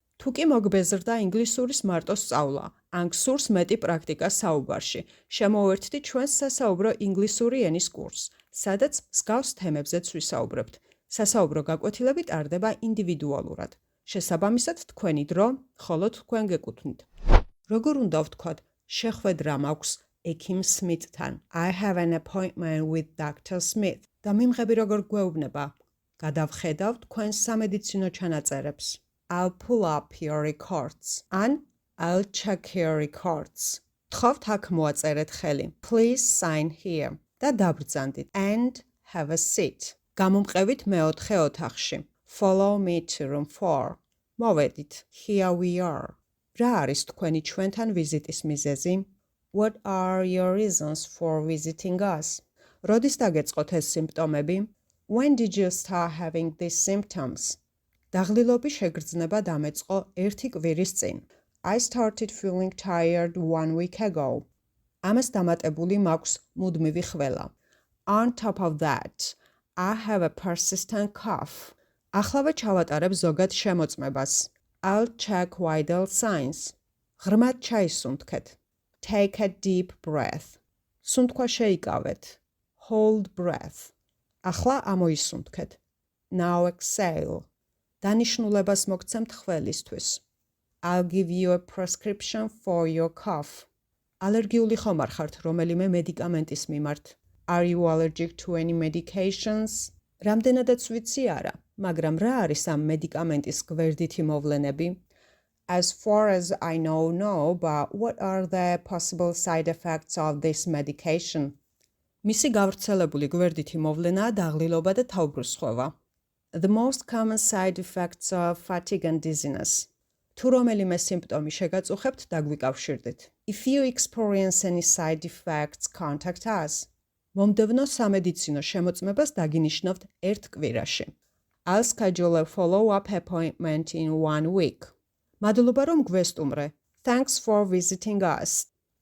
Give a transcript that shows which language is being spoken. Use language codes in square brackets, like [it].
[ka] თუ კი მოგბეზრდა ინგლისურის მარტო სწავლა, ან გსურს მეტი პრაქტიკა საუბარში, შემოვერთდი ჩვენს სასაუბრო ინგლისური ენის კურსს, სადაც მსგავს თემებზეც ვისაუბრებთ. სასაუბრო გაკვეთილები ტარდება ინდივიდუალურად. შესაბამისად თქვენი დრო, ხოლო თქვენ გეკუთვნით. როგორ უნდა ვთქვათ, შეხვედრა მაქვს ექიმ სმითთან. [en] I have an appointment with Dr. Smith. [ka] და მიმღები როგორ გვეუბნება? გადავხედავ თქვენს სამედიცინო ჩანაწერებს. [en] I'll pull up your records. [ka] ან [en] I'll check your records. [ka] თხოვთ აქ მოაწერეთ ხელი. [en] Please sign here. [ka] და დაბრძანდით. [en] And have a seat. [ka] გამომყევით მეოთხე ოთახში. [en] Follow me to room 4. [ka] მოვედით. [en] Here we are. [ka] რა არის თქვენი ჩვენთან ვიზიტის მიზეზი? [en] What are your reasons for visiting us? [ka] როდის დაგეწყოთ ეს სიმპტომები? [en] When did you start having these symptoms? [ka] დაღლილობის შეგრძნება დამეწყო 1 კვირის წინ. [en] I started feeling tired 1 week ago. [ka] ამას დამატებული მაქვს მუდმივი ხველა. [en] On top of that, I have a persistent cough. [ka] ახლავე ჩავატარებ ზოგად შემოწმებას. [en] I'll check vital signs. [ka] ღრმად ჩაისუნთქეთ. [en] Take a deep breath. [ka] სუნთქვა შეიკავეთ. [en] Hold breath. [ka] ახლა ამოისუნთქეთ. [en] Now exhale. [ka] დანიშნულებას მოგცემთ ხველისთვის. [en] I'll give you a prescription for your cough. [ka] ალერგიული ხომ არ ხართ რომელიმე მედიკამენტის მიმართ? [en] Are you allergic to any medications? [ka] რამდენადაც ვიცი არა, მაგრამ რა არის ამ მედიკამენტის გვერდითი მოვლენები? [en] As far as I know, no, but what are the possible side effects of this medication? [ka] მისი გავრცელებული გვერდითი მოვლენაა დაღლილობა და თავბრუსხვევა. [en] The most common side effects are fatigue and dizziness. [ka] თუ რომელიმე სიმპტომი შეგაწუხებთ, დაგვიკავშირდით. [en] If you experience any side effects, contact us. [ka] მომდევნო სამედიცინო შემოწმებას დაგინიშნავთ 1 კვირაში. [en] I'll schedule a follow-up appointment in 1 week. [ka] მადლობა რომ გვესტუმრე. [en] Thanks for visiting us.